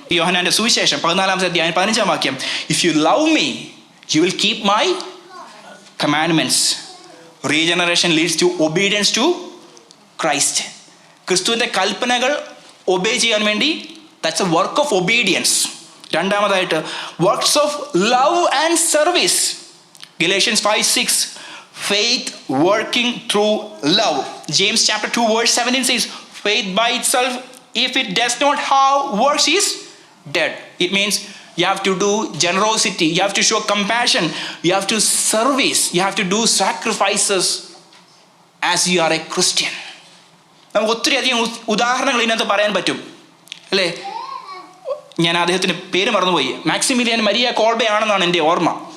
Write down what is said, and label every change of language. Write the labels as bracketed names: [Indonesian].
[Malayalam] യോഹന്നാന്റെ സുവിശേഷം 14 അധ്യായം 15 വാക്യം, [English] If you love me you will keep my commandments. Regeneration leads to obedience to Christ. [Malayalam] ക്രിസ്തുവിൻ്റെ കൽപ്പനകൾ ഒബേ ചെയ്യാൻ വേണ്ടി, [English] That's a work of obedience. രണ്ടാമതായിട്ട് works of love and service. Galatians 5:6, faith working through love. James chapter 2 verse 17 says faith by itself, if it does not have works, is dead. It means you have to do generosity, you have to show compassion, you have to service, you have to do sacrifices as you are a Christian. [Malayalam] നമുക്ക് ഒത്തിരി അധികം ഉദാഹരണങ്ങൾ ഇതിനകത്ത് പറയാൻ പറ്റും അല്ലേ. ഞാൻ അദ്ദേഹത്തിൻ്റെ പേര് മറന്നുപോയി. മാക്സിമിലിയൻ മരിയ കോൾബെ ആണെന്നാണ് എൻ്റെ ഓർമ്മ.